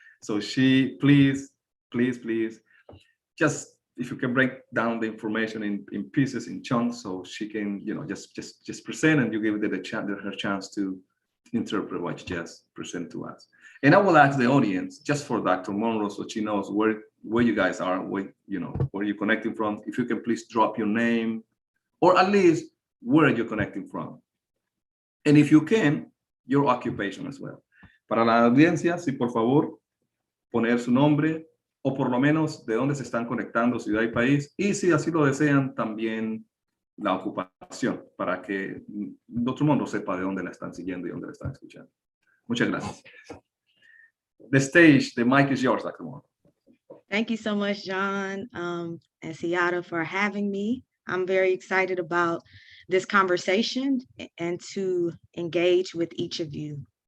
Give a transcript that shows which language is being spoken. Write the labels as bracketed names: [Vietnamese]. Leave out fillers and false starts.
[English] So she, please, just if you can break down the information in pieces, in chunks, so she can, just present, and you give her chance to interpret what you just present to us. And I will ask the audience, just for Dr. Monroe, so she knows where you guys are, where you're connecting from. If you can please drop your name, or at least where you're connecting from. And if you can, your occupation as well. [Spanish] Para la audiencia, si por favor, poner su nombre, o por lo menos de dónde se están conectando, ciudad y país, y si así lo desean, también la ocupación, para que todo el mundo sepa de dónde la están siguiendo y dónde la están escuchando. Muchas gracias. [English] The mic is yours, Dr. Monroe. Thank you so much, John and Seattle, for having me. I'm very excited about this conversation and to engage with each of you.